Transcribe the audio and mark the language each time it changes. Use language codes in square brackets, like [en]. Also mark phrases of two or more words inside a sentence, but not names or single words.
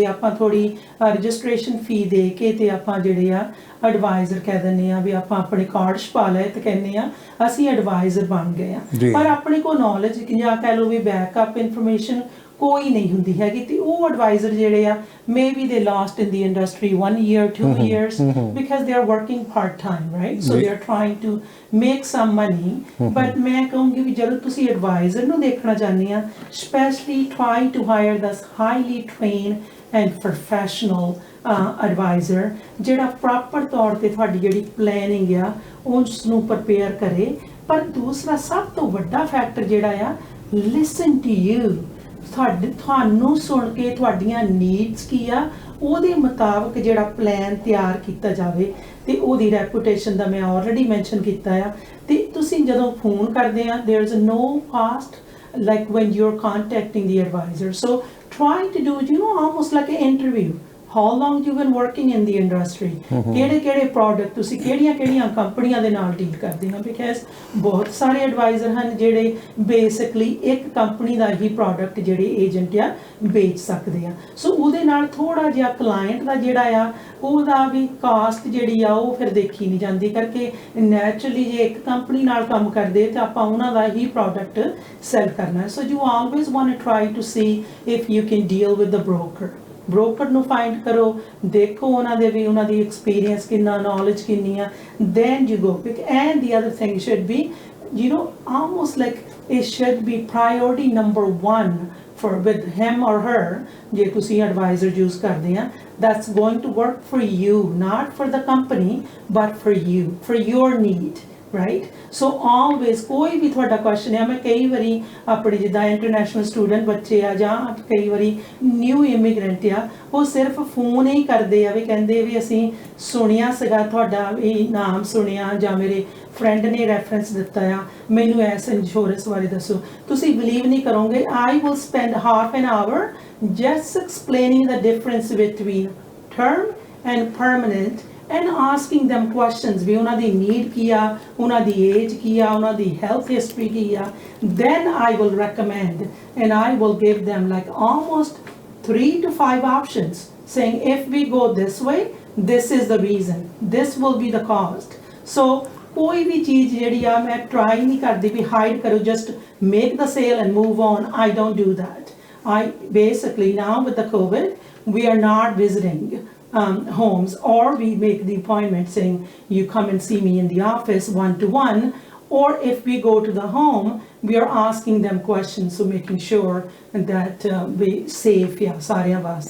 [pa] ਆਪਾਂ ਥੋੜ੍ਹੀ [en] registration fee [pa] ਦੇ ਕੇ ਤੇ ਆਪਾਂ ਜਿਹੜੇ ਆ ਐਡਵਾਈਜ਼ਰ ਕਹਿ ਦਿੰਦੇ ਆ ਵੀ ਆਪਾਂ ਆਪਣੇ ਕਾਰਡ ਛਪਾ ਲਏ ਤੇ ਕਹਿੰਦੇ ਆ ਅਸੀਂ ਐਡਵਾਈਜ਼ਰ ਬਣ ਗਏ ਆ, ਪਰ ਆਪਣੇ ਕੋਲ ਨੌਲੇਜ ਜਾਂ ਕਹਿ ਲਓ ਵੀ [en] backup information [pa] ਕੋਈ ਨਹੀਂ ਹੁੰਦੀ ਹੈਗੀ। ਤੇ ਉਹ ਐਡਵਾਈਜ਼ਰ ਜਿਹੜੇ ਆ [en] maybe they lost in the industry 1 year, 2 years because they are working part time, right? So they are trying to make some money. [pa] But ਮੈਂ ਕਹੂੰਗੀ ਵੀ ਜਦੋਂ ਤੁਸੀਂ ਐਡਵਾਈਜ਼ਰ ਨੂੰ ਦੇਖਣਾ ਚਾਹੁੰਦੇ ਆ, [en] especially try to hire this highly trained and professional [pa] ਐਡਵਾਈਜ਼ਰ ਜਿਹੜਾ ਪ੍ਰੋਪਰ ਤੌਰ ਤੇ ਤੁਹਾਡੀ ਜਿਹੜੀ ਪਲੈਨਿੰਗ ਆ ਉਸ ਨੂੰ ਪ੍ਰਪੇਅਰ ਕਰੇ। ਪਰ ਦੂਸਰਾ ਸਭ ਤੋਂ ਵੱਡਾ ਫੈਕਟਰ ਜਿਹੜਾ ਆ [en] listen to you, [pa] ਤੁਹਾਨੂੰ ਸੁਣ ਕੇ ਤੁਹਾਡੀਆਂ ਨੀਡਸ ਕੀ ਆ ਉਹਦੇ ਮੁਤਾਬਕ ਜਿਹੜਾ ਪਲਾਨ ਤਿਆਰ ਕੀਤਾ ਜਾਵੇ ਤੇ ਉਹਦੀ ਰੈਪੂਟੇਸ਼ਨ ਦਾ ਮੈਂ ਆਲਰੇਡੀ ਮੈਂਸ਼ਨ ਕੀਤਾ ਆ। ਤੇ ਤੁਸੀਂ ਜਦੋਂ ਫੋਨ ਕਰਦੇ ਆ [en] there is no cost like when you're contacting the advisor, so try to do almost like an interview. How long you've been working in the industry? [pa] ਕਿਹੜੇ ਪ੍ਰੋਡਕਟ ਤੁਸੀਂ ਕਿਹੜੀਆਂ ਕੰਪਨੀਆਂ ਦੇ ਨਾਲ ਡੀਲ ਕਰਦੇ ਹੋ? ਬਿਕਾਜ਼ ਬਹੁਤ ਸਾਰੇ ਐਡਵਾਈਜ਼ਰ ਹਨ ਜਿਹੜੇ ਬੇਸਿਕਲੀ ਇੱਕ ਕੰਪਨੀ ਦਾ ਹੀ ਪ੍ਰੋਡਕਟ ਜਿਹੜੇ ਏਜੰਟ ਆ ਵੇਚ ਸਕਦੇ ਆ। ਸੋ ਉਹਦੇ ਨਾਲ ਥੋੜਾ ਜਿਹਾ ਕਲਾਇੰਟ ਦਾ ਜਿਹੜਾ ਆ ਉਹਦਾ ਵੀ ਕਾਸਟ ਜਿਹੜੀ ਆ ਉਹ ਫਿਰ ਦੇਖੀ ਨਹੀਂ ਜਾਂਦੀ ਕਰਕੇ ਨੈਚੁਰਲੀ ਜੇ ਇੱਕ ਕੰਪਨੀ ਨਾਲ ਕੰਮ ਕਰਦੇ ਤਾਂ ਆਪਾਂ ਉਹਨਾਂ ਦਾ ਹੀ ਪ੍ਰੋਡਕਟ ਸੈਲ ਕਰਨਾ। [en] so you always want to try to see if you can deal with the broker [pa] ਨੂੰ ਫਾਈਂਡ ਕਰੋ, ਦੇਖੋ ਉਹਨਾਂ ਦੀ ਐਕਸਪੀਰੀਅੰਸ ਕਿੰਨਾ, ਨੌਲੇਜ ਕਿੰਨੀ ਆ, [en] then you go pick. And the other thing should be almost like it should be priority number 1 for with him or her [pa] ਜੇ ਤੁਸੀਂ ਐਡਵਾਈਜ਼ਰ ਯੂਜ਼ ਕਰਦੇ ਆ [en] that's going to work for you, not for the company but for you, for your need. right so always [pa] ਕੋਈ ਵੀ ਤੁਹਾਡਾ ਕੁਐਸਚਨ ਹੈ, ਮੈਂ ਕਈ ਵਾਰੀ ਆਪਣੇ ਜਿੱਦਾਂ [en] international student [pa] ਬੱਚੇ ਆ ਜਾਂ ਕਈ ਵਾਰੀ [en] new immigrant [pa] ਆ, ਉਹ ਸਿਰਫ ਫੋਨ ਹੀ ਕਰਦੇ ਆ ਵੀ ਕਹਿੰਦੇ ਵੀ ਅਸੀਂ ਸੁਣਿਆ ਸੀਗਾ ਤੁਹਾਡਾ ਇਹ ਨਾਮ ਸੁਣਿਆ ਜਾਂ ਮੇਰੇ ਫਰੈਂਡ ਨੇ ਰੈਫਰੈਂਸ ਦਿੱਤਾ ਆ, ਮੈਨੂੰ ਇਸ ਇੰਸ਼ੋਰੈਂਸ ਬਾਰੇ ਦੱਸੋ। ਤੁਸੀਂ ਬਿਲੀਵ ਨਹੀਂ ਕਰੋਗੇ, [en] I will spend half an hour just explaining the difference between term and permanent and asking them questions [pa] ਵੀ ਉਹਨਾਂ ਦੀ ਨੀਡ ਕੀ ਆ, ਉਹਨਾਂ ਦੀ ਏਜ ਕੀ ਆ, ਉਹਨਾਂ ਦੀ [en] health history [pa] ਕੀ ਆ। [en] then I will recommend and I will give them like almost 3 to 5 options saying if we go this way this is the reason, this will be the cost। [pa] so ਕੋਈ ਵੀ ਚੀਜ਼ ਜਿਹੜੀ ਆ ਮੈਂ ਟਰਾਈ ਨਹੀਂ ਕਰਦੀ ਵੀ ਹਾਈਡ ਕਰੋ, [en] just make the sale and move on, I don't do that। I basically now with the COVID we are not visiting homes, or we make the appointment saying you come and see me in the office one-to-one, or if we go to the home we are asking them questions, so making sure that we safe ya [pa] ਸਾਰਿਆਂ ਵਾਸਤੇ